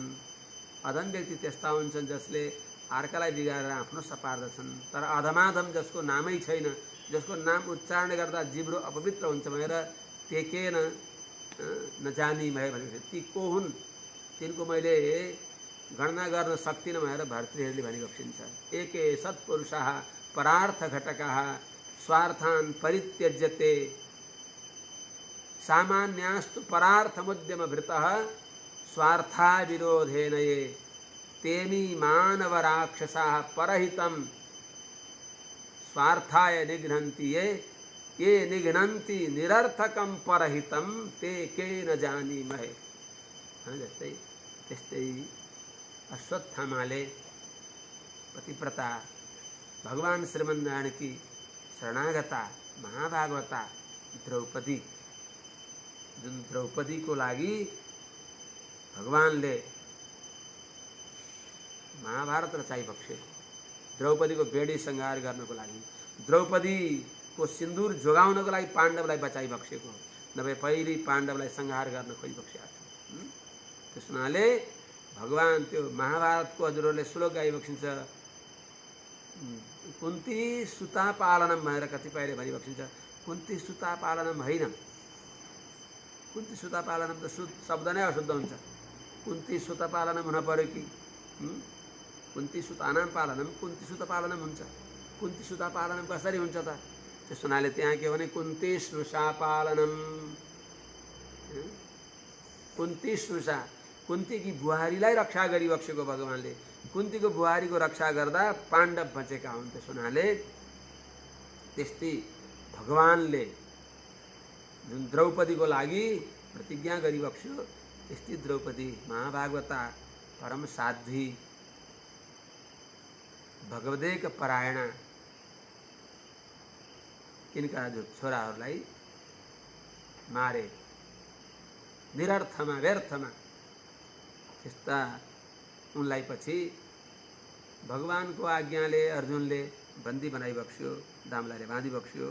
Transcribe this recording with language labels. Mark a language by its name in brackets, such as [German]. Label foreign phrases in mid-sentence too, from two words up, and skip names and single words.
[Nepali] अधम व्यक्ति त्यस्ता हुन्छन् जसले अर्कालाई बिगारेर आफ्नो सपार्दछन्। तर अधमाधम जसको नामै छैन, जसको नाम उच्चारण गर्दा जिब्रो अपवित्र हुन्छ भनेर टेकेन नजानी भए भने ती को हुन्? तिनको मैले गणना गर्न सक्दिनँ भनेर भर्तृहरिले भनिबक्सिन्छ। [Sanskrit] एके सत्पुरुषाः परार्थ घटकाः स्वार्थान् परित्यज्यते सामान्यास्तु परार्थमुद्यम भृतः स्वार्था विरोधेन ये तेमी मानव राक्षसाः परहितं स्वार्थाय निघ्नन्ति ये निघ्नन्ति निरर्थकं परहितं ते के न जानीमहे। [Nepali] जस्तै त्यस्तै अश्वत्थामाले पतिव्रता भगवान श्रीमन्नारायण की शरणागता महाभागवता द्रौपदी, जुन द्रौपदी को लागि भगवानले महाभारत रचाइबक्सेको, द्रौपदी को बेडी संहार गर्नको लागि, द्रौपदी को सिन्दूर जोगाउनको लागि पाण्डवलाई बचाइबक्सेको, नभए पहिले पाण्डवलाई संहार गर्न खोजिबक्सेका थियो। त्यस हुनाले भगवान त्यो महाभारतको हजुरहरूले श्लोक गाइबक्सिन्छ, [Sanskrit] कुन्ती सुता पालनम [Nepali] भनेर कतिपयले भनिबक्सिन्छ। [Sanskrit] कुन्ती सुता पालनम [Nepali] होइन, [Sanskrit] कुन्ती सुता पालनम [Nepali] त शब्द नै अशुद्ध हुन्छ। [Sanskrit] कुन्ती सुता पालनम [Nepali] हुन पर्यो कि [Sanskrit] कुन्ती सुतानाम पालनम, कुन्ती सुता पालनम [Nepali] हुन्छ। [Sanskrit] कुन्ती सुता पालनम [Nepali] कसरी हुन्छ त? त्यस हुनाले त्यहाँ के भने [Sanskrit] कुन्ती स्नुषा पालनम, कुन्ती स्नुषा, [Nepali] कुन्तीकी बुहारीलाई रक्षा गरिबक्सेको भगवानले। कुन्तीको बुहारीको रक्षा गर्दा पाण्डव बचेका हुन्। त्यस हुनाले त्यस्तै भगवानले जुन द्रौपदीको लागि प्रतिज्ञा गरिबक्स्यो, त्यस्तै द्रौपदी महाभागवता परम साध्वी भगवदेक परायणा तिनका जो छोराहरूलाई मारे निरर्थमा व्यर्थमा, त्यस्ता उनलाई पछि भगवानको आज्ञाले अर्जुनले बन्दी बनाइबक्स्यो, दामलाले बाँधिबक्स्यो।